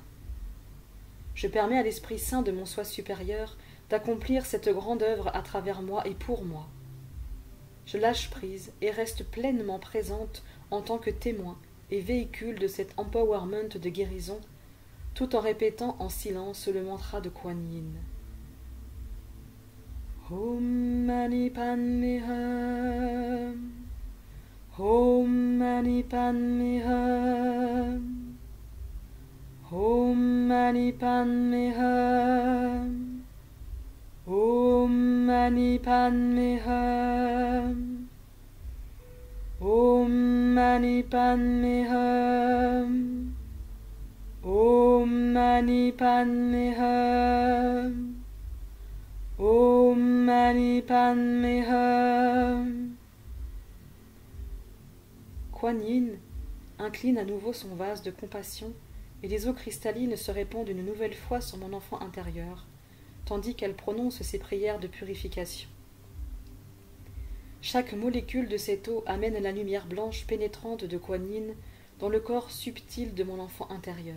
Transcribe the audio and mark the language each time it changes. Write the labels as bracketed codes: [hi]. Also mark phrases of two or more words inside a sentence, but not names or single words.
[fr] Je permets à l'Esprit Saint de mon soi supérieur d'accomplir cette grande œuvre à travers moi et pour moi. Je lâche prise et reste pleinement présente en tant que témoin et véhicule de cet empowerment de guérison, tout en répétant en silence le mantra de Kuan Yin. [sa] Om Mani Padme Hum. Om Mani Padme Hum. Om Mani Padme Hum. Om Mani Padme Hum. Om Mani Padme Hum. Om Mani Padme Hum. Om Mani Padme Hum. [fr] Kuan Yin incline à nouveau son vase de compassion et les eaux cristallines se répandent une nouvelle fois sur mon enfant intérieur, tandis qu'elle prononce ses prières de purification. Chaque molécule de cette eau amène la lumière blanche pénétrante de Kuan Yin dans le corps subtil de mon enfant intérieur.